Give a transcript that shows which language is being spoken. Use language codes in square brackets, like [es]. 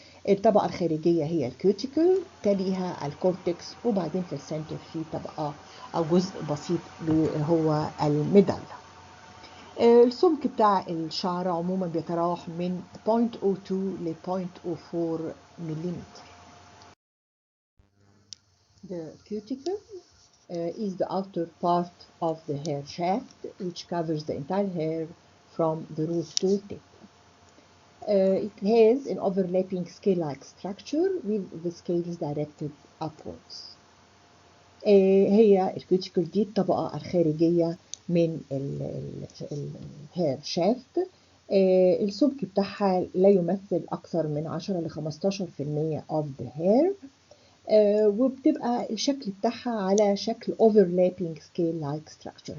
[ar] الطبقة الخارجية هي الكوتيكل، تليها الكورتكس، وبعدين في السنتر في طبقة أو جزء بسيط هو الميدالا. السمك بتاع الشعر عموما بيتراوح من 0.02 ل 0.04 ملم. [en] The cuticle is the outer part of the hair shaft which covers the entire hair from the root to the tip. It has an overlapping scale-like structure with the scales directed upwards. [ar] هي الكوتيكل دي الطبقة الخارجية من الهير شافت. السمك بتاعها لا يمثل أكثر من 10 ل 15% [en] of the hair. [ar] وبتبقى الشكل بتاعها على شكل [en] overlapping scale like structure.